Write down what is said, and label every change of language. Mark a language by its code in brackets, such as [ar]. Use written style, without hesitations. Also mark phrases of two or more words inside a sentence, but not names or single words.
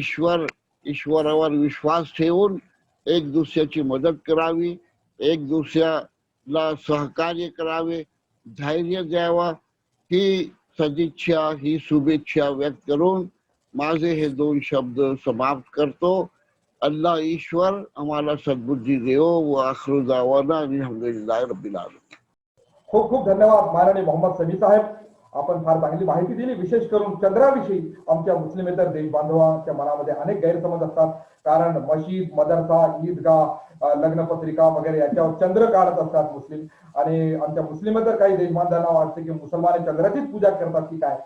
[mr] ईश्वरावर विश्वास ठेवून एक दुसऱ्याची मदत करावी, एक दुसऱ्याला सहकार्य करावे, धैर्य द्यावा, ही सदिच्छा, ही शुभेच्छा व्यक्त करून माझे हे 2 शब्द समाप्त करतो. अल्लाह ईश्वर आम्हाला सद्बुद्धी देवो व [ar] آخر دعوانا الحمد لله رب العالمين. [mr] खूप खूप धन्यवाद माननीय मोहम्मद समी साहेब. आपण फार चांगली माहिती दिली. विशेष करून चंद्राविषयी आमच्या मुस्लिमेतर देश बांधवांच्या मनामध्ये अनेक गैरसमज असतात. कारण मशीद, मदरसा, ईदगाह, लग्नपत्रिका वगैरे याच्यावर चंद्र काढत असतात मुस्लिम. आणि आमच्या मुस्लिमेतर काही देश बांधवांना वाटते की मुसलमान चंद्राचीच पूजा करतात की काय.